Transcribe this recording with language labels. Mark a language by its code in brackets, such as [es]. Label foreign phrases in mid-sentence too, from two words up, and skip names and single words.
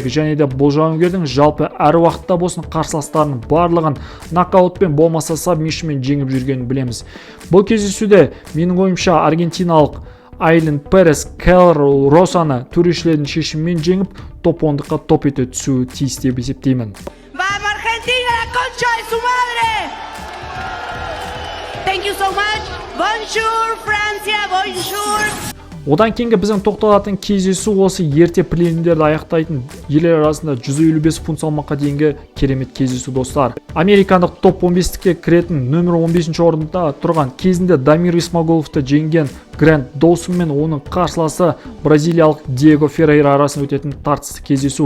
[kk] Және де бұл жауынгердің жалпы әр уақытта болсын қарсыластарының барлығын нокаутпен болмаса сабмишнмен жеңіп жүргенін білеміз. Бұл кездесуде менің ойымша аргентиналық Айлин Перес Карол Росаны төрешілердің шешімімен жеңіп топ 10-ға топ ете түсуі тиіс деп есептеймін. [es] ¡Vamos Argentina, la concha de su madre! [en] Thank you so much. Bonjour Francia, bonjour. [kk] Одан кейінгі біздің тоқталатын кездесу осы ерте прелимдерді аяқтайтын ерлер арасында 155 фунт салмаққа дейінгі керемет кездесу достар. Американдық топ 15-ке кіретін нөмір 15 орында тұрған кезінде Дамир Исмагуловты жеңген Грэнд Доусон мен оның қарсыласы бразилиялық Диего Феррейра арасында өтетін тартысты кездесу.